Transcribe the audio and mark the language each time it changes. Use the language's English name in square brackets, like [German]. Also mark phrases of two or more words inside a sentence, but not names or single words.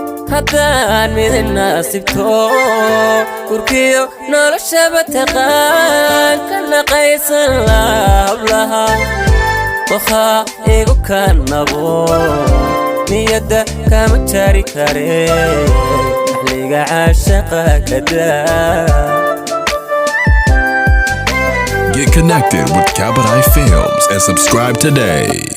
[Somali] Haddaan midin naasibto, gurkiyo noloshaba taqaan, ka naqaysan laha hablaha. Waxa igu kanabo, niyadda kama jari kare, xilliga caashaqa ka daa. [English] Get connected with Kabadai Films and subscribe today.